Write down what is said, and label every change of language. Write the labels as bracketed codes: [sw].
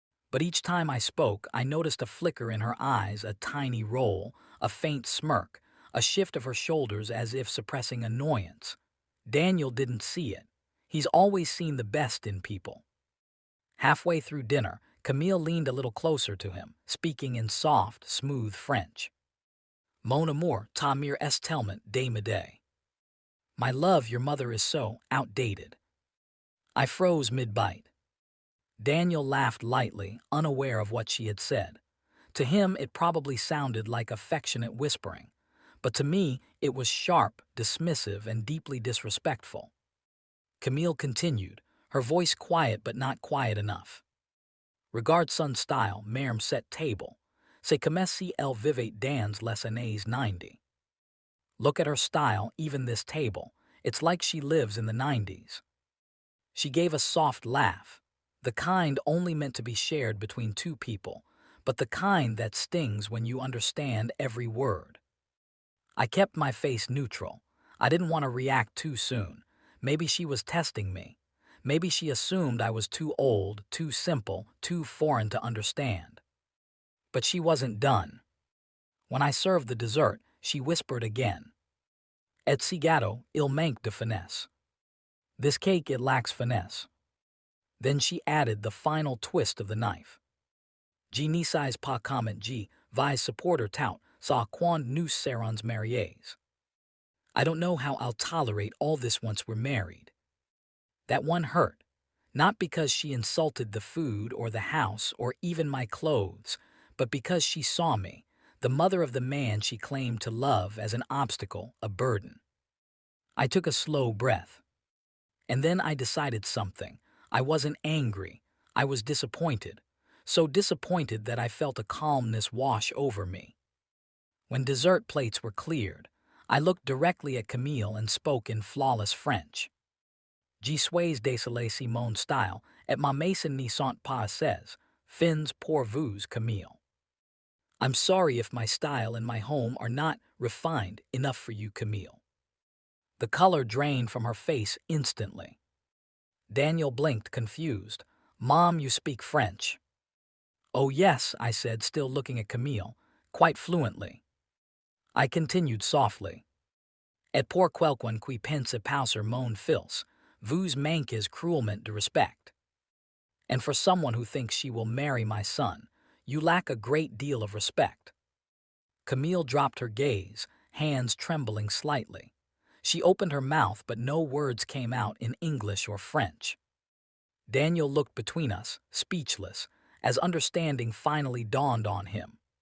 [en] But each time I spoke, I noticed a flicker in her eyes, a tiny roll, a faint smirk, a shift of her shoulders as if suppressing annoyance. Daniel didn't see it. He's always seen the best in people. Halfway through dinner, Camille leaned a little closer to him, speaking in soft, smooth French. [fr] Mon amour, ta mère est tellement démodée. [en] My love, your mother is so outdated. I froze mid-bite. Daniel laughed lightly, unaware of what she had said. To him, it probably sounded like affectionate whispering, but to me, it was sharp, dismissive, and deeply disrespectful. Camille continued, her voice quiet but not quiet enough. [fr] Regarde son style, mère cette table. C'est comme si elle vivait dans les années 90. [en] Look at her style, even this table. It's like she lives in the 90s. She gave a soft laugh, the kind only meant to be shared between two people, but the kind that stings when you understand every word. I kept my face neutral. I didn't want to react too soon. Maybe she was testing me. Maybe she assumed I was too old, too simple, too foreign to understand. But she wasn't done. When I served the dessert, she whispered again. [fr] Et ce gâteau, il manque de finesse. [en] This cake, it lacks finesse. Then she added the final twist of the knife. [fr] Je ne sais pas comment je vais supporter tout ça quand nous serons mariés. [en] I don't know how I'll tolerate all this once we're married. That one hurt, not because she insulted the food or the house or even my clothes, but because she saw me, the mother of the man she claimed to love, as an obstacle, a burden. I took a slow breath. And then I decided something. I wasn't angry. I was disappointed. So disappointed that I felt a calmness wash over me. When dessert plates were cleared, I looked directly at Camille and spoke in flawless French. [fr] Je suis désolé si mon style et ma maison ne sont pas assez fins pour vous, Camille. [en] I'm sorry if my style and my home are not refined enough for you, Camille. The color drained from her face instantly. Daniel blinked, confused. Mom, you speak French. Oh yes, I said, still looking at Camille, quite fluently. I continued softly. [fr] Et pour quelqu'un qui pense passer mon fils, vous manquez cruellement de respect. [en] And for someone who thinks she will marry my son, you lack a great deal of respect. Camille dropped her gaze, hands trembling slightly. She opened her mouth, but no words came out in English or French. Daniel looked between us, speechless, as understanding finally dawned on him.